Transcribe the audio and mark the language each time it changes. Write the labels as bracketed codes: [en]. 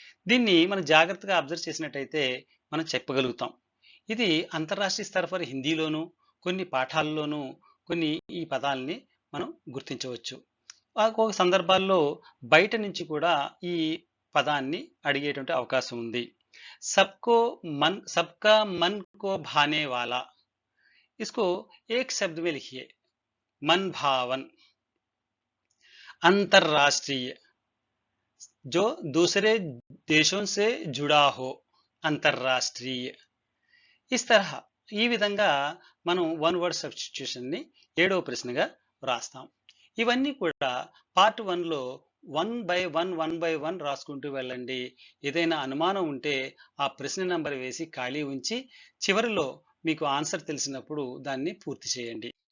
[te] దీన్ని మనం జాగ్రత్తగా అబ్జర్వ్ చేసినట్టయితే మనం చెప్పగలుగుతాం. ఇది అంతర్రాష్ట్రీయ స్థాయి హిందీలోను, కొన్ని పాఠాల్లోనూ కొన్ని ఈ పదాల్ని మనం గుర్తించవచ్చు. ఒక్కొక్క సందర్భాల్లో బయట నుంచి కూడా ఈ పదాన్ని అడిగేటువంటి అవకాశం ఉంది. [hi] सबको सबका मन को भाने वाला, इसको एक शब्द में लिखिए। मन भावन। अंतरराष्ट्रीय, जो दूसरे देशों से जुड़ा हो, अंतरराष्ट्रीय। इस तरह [te] ఈ విధంగా మనం వన్ వర్డ్ సబ్స్టిట్యూషన్ ని 7వ ప్రశ్నగా వ్రాస్తాం. ఇవన్నీ కూడా పార్ట్ 1 లో 1 బై 1 రాసుకుంటూ వెళ్ళండి. ఏదైనా అనుమానం ఉంటే ఆ ప్రశ్న నంబర్ వేసి ఖాళీ ఉంచి చివరిలో మీకు ఆన్సర్ తెలిసినప్పుడు దాన్ని పూర్తి చేయండి.